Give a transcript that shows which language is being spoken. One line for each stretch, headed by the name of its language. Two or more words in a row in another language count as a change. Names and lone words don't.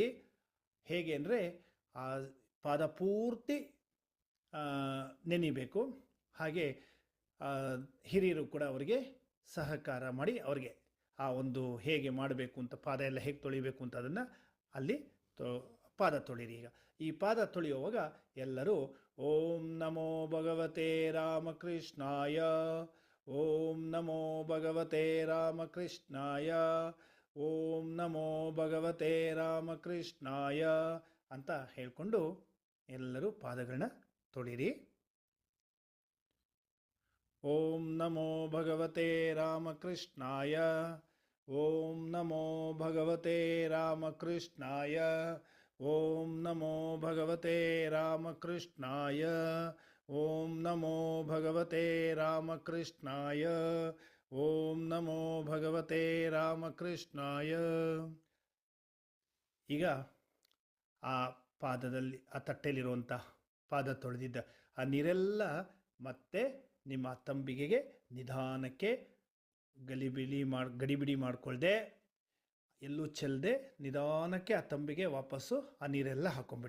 Kannada: ಹೇಗೆ ಅಂದರೆ ಆ ಪಾದ ಪೂರ್ತಿ ನೆನಿಬೇಕು. ಹಾಗೆ ಹಿರಿಯರು ಕೂಡ ಅವರಿಗೆ ಸಹಕಾರ ಮಾಡಿ ಅವರಿಗೆ ಆ ಒಂದು ಹೇಗೆ ಮಾಡಬೇಕು ಅಂತ, ಪಾದ ಎಲ್ಲ ಹೇಗೆ ತೊಳಿಬೇಕು ಅಂತ ಅದನ್ನು ಅಲ್ಲಿ ಪಾದ ತೊಳಿರಿ. ಈಗ ಈ ಪಾದ ತೊಳೆಯುವಾಗ ಎಲ್ಲರೂ
Sanskrit: ಓಂ ನಮೋ ಭಗವತೆ ರಾಮಕೃಷ್ಣಾಯ, ಓಂ ನಮೋ ಭಗವತೆ ರಾಮಕೃಷ್ಣಾಯ, ಓಂ ನಮೋ ಭಗವತೆ ರಾಮಕೃಷ್ಣಾಯ
Kannada: ಅಂತ ಹೇಳಿಕೊಂಡು ಎಲ್ಲರೂ ಪಾದಗಳನ್ನ ತೊಳಿರಿ.
Sanskrit: ಓಂ ನಮೋ ಭಗವತೆ ರಾಮಕೃಷ್ಣಾಯ, ಓಂ ನಮೋ ಭಗವತೆ ರಾಮಕೃಷ್ಣಾಯ, ಓಂ ನಮೋ ಭಗವತೆ ರಾಮಕೃಷ್ಣಾಯ, ಓಂ ನಮೋ ಭಗವತೆ ರಾಮಕೃಷ್ಣಾಯ, ಓಂ ನಮೋ ಭಗವತೆ ರಾಮಕೃಷ್ಣಾಯ.
Kannada: ಈಗ ಆ ಪಾದದಲ್ಲಿ, ಆ ತಟ್ಟೆಯಲ್ಲಿರುವಂಥ ಪಾದ ತೊಳೆದಿದ್ದ ಆ ನೀರೆಲ್ಲ ಮತ್ತೆ ನಿಮ್ಮ ತಂಬಿಗೆಗೆ ನಿಧಾನಕ್ಕೆ ಗಡಿಬಿಡಿ ಮಾಡಿಕೊಳ್ದೆ, ಎಲ್ಲೂ ಚೆಲ್ಲದೆ ನಿಧಾನಕ್ಕೆ ಆ ತಂಬಿಗೆ ವಾಪಸ್ಸು ಆ ನೀರೆಲ್ಲ ಹಾಕೊಂಬಿಡಿ.